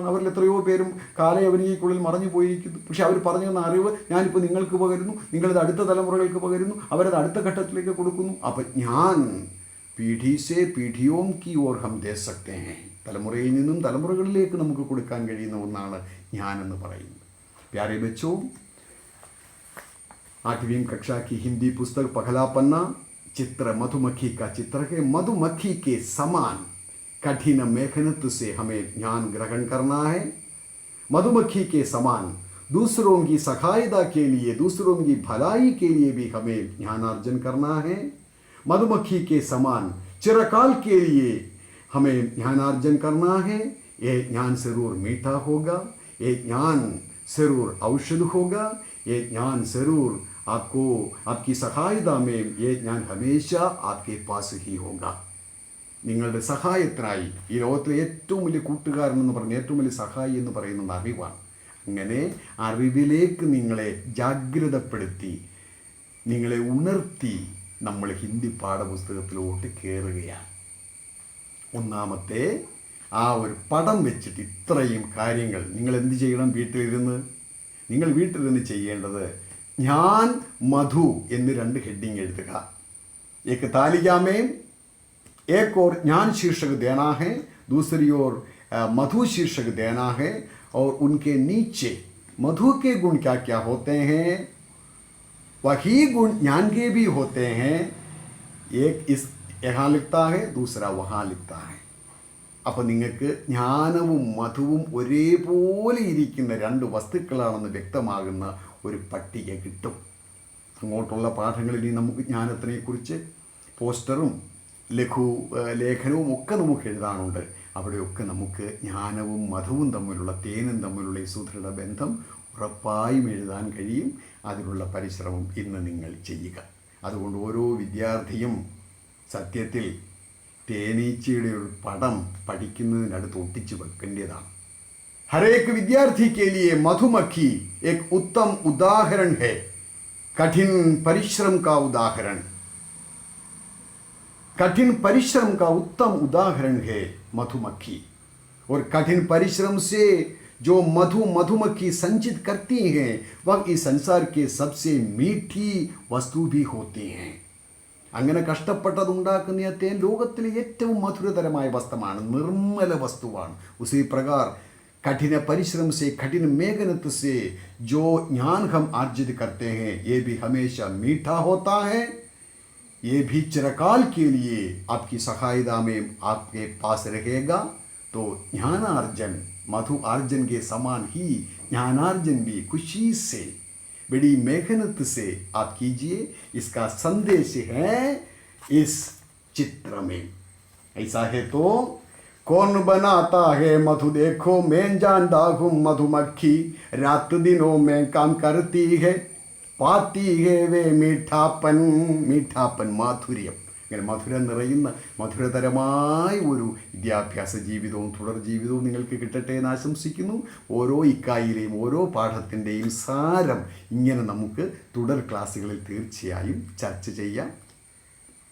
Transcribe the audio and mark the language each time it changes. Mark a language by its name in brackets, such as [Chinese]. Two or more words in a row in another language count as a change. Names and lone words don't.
[Malayalam] അവരിൽ എത്രയോ പേരും കാലയവനികയ്ക്കുള്ളിൽ മറഞ്ഞു പോയിരിക്കുന്നു. പക്ഷെ അവർ പറഞ്ഞു തന്ന അറിവ് ഞാനിപ്പോൾ നിങ്ങൾക്ക് പകരുന്നു, നിങ്ങളത് അടുത്ത തലമുറകൾക്ക് പകരുന്നു, അവരത് അടുത്ത ഘട്ടത്തിലേക്ക് കൊടുക്കുന്നു. അപ്പം ഞാൻ [Hindi] पीढ़ी से पीढ़ियों की ओर हम दे सकते हैं. [Malayalam] തലമുറയിൽ നിന്നും തലമുറകളിലേക്ക് നമുക്ക് കൊടുക്കാൻ കഴിയുന്ന ഒന്നാണ് ഞാനെന്ന് പറയുന്നത്. [Hindi] प्यारे बच्चो, 8वीं कक्षा की हिंदी पुस्तक पहला पन्ना, चित्र मधुमक्खी का चित्र है. मधुमक्खी के समान कठिन मेहनत से हमें ज्ञान ग्रहण करना है. मधुमक्खी के समान दूसरों की सहायता के लिए, दूसरों की भलाई के लिए भी हमें ज्ञानार्जन करना है. मधुमक्खी के समान चिरकाल के लिए हमें ज्ञानार्जन करना है. ये ज्ञान जरूर मीठा होगा, ये ज्ञान जरूर औषध होगा, ये ज्ञान जरूर आपको आपकी सहायता में ये ज्ञान हमेशा आपके पास ही होगा. [Malayalam] നിങ്ങളുടെ സഹായത്തിനായി ഈ ലോകത്തിലെ ഏറ്റവും വലിയ കൂട്ടുകാരനെന്ന് പറഞ്ഞ ഏറ്റവും വലിയ സഹായി എന്ന് പറയുന്നത് അറിവാണ്. അങ്ങനെ അറിവിലേക്ക് നിങ്ങളെ ജാഗ്രതപ്പെടുത്തി, നിങ്ങളെ ഉണർത്തി നമ്മൾ ഹിന്ദി പാഠപുസ്തകത്തിലോട്ട് കയറുകയാണ്. ഒന്നാമത്തെ ആ ഒരു പടം വെച്ചിട്ട് ഇത്രയും കാര്യങ്ങൾ നിങ്ങൾ എന്ത് ചെയ്യണം? നിങ്ങൾ വീട്ടിലിരുന്ന് ചെയ്യേണ്ടത് ഞാൻ മധു എന്ന് 2 ഹെഡിങ് എഴുതുക. [Hindi] एक तालिका में एक और ज्ञान शीर्षक देना है, दूसरी ओर मधु शीर्षक देना है, और उनके नीचे मधु के गुण क्या क्या होते हैं, वही गुण ज्ञान के भी होते हैं. एक इस यहाँ लिखता है, दूसरा वहाँ लिखता है. [Malayalam] അപ്പോൾ നിങ്ങൾക്ക് ജ്ഞാനവും മധുവും ഒരേപോലെ ഇരിക്കുന്ന 2 വസ്തുക്കളാണെന്ന് വ്യക്തമാകുന്ന ഒരു പട്ടിക കിട്ടും. അങ്ങോട്ടുള്ള പാഠങ്ങളിൽ നമുക്ക് ജ്ഞാനത്തിനെക്കുറിച്ച് പോസ്റ്ററും ലേഖനവും ഒക്കെ നമുക്ക് എഴുതാനുണ്ട്. അവിടെയൊക്കെ നമുക്ക് ജ്ഞാനവും മധുവും തമ്മിലുള്ള, തേനും തമ്മിലുള്ള ഈ സുദൃഢ ബന്ധം ഉറപ്പായും എഴുതാൻ കഴിയും. അതിനുള്ള പരിശ്രമം ഇന്ന് നിങ്ങൾ ചെയ്യുക. അതുകൊണ്ട് ഓരോ വിദ്യാർത്ഥിയും സത്യത്തിൽ തേനീച്ചയുടെ ഒരു പടം പഠിക്കുന്നതിനടുത്ത് ഒട്ടിച്ച് വെക്കേണ്ടതാണ്. [Hindi] हर एक विद्यार्थी के लिए मधुमक्खी एक उत्तम उदाहरण है, कठिन परिश्रम का उदाहरण. कठिन परिश्रम का उत्तम उदाहरण है मधुमक्खी. और कठिन परिश्रम से जो मधुमक्खी संचित करती हैं, वह इस संसार के सबसे मीठी वस्तु भी होती हैं. [Malayalam] അങ്ങനെ കഷ്ടപ്പെട്ടതുണ്ടാക്കുന്ന തേൻ ലോകത്തിലെ ഏറ്റവും മധുരതരമായ വസ്തുവാണ്, നിർമ്മല വസ്തുവാണ്. [Hindi] उसी प्रकार कठिन परिश्रम से, कठिन मेहनत से जो ज्ञान हम अर्जित करते हैं, ये भी हमेशा मीठा होता है. ये भी चिरकाल के लिए आपकी सहायता में आपके पास रहेगा. तो ज्ञानार्जन मधु अर्जन के समान ही ज्ञानार्जन भी खुशी से, बड़ी मेहनत से आप कीजिए. इसका संदेश है इस चित्र में. ऐसा है तो कौन बनाता है मधु, देखो मैं जानता हूँ मधुमक्खी, रात दिनों में काम करती है, पाती है वे मीठापन മാധുര്യം. [Malayalam] ഇങ്ങനെ മധുരം നിറയുന്ന മധുരതരമായ ഒരു വിദ്യാഭ്യാസ ജീവിതവും തുടർ ജീവിതവും നിങ്ങൾക്ക് കിട്ടട്ടെ എന്ന് ആശംസിക്കുന്നു. ഓരോ ഇക്കായിലെയും ഓരോ പാഠത്തിൻ്റെയും സാരം ഇങ്ങനെ നമുക്ക് തുടർ ക്ലാസ്സുകളിൽ തീർച്ചയായും ചർച്ച ചെയ്യാം.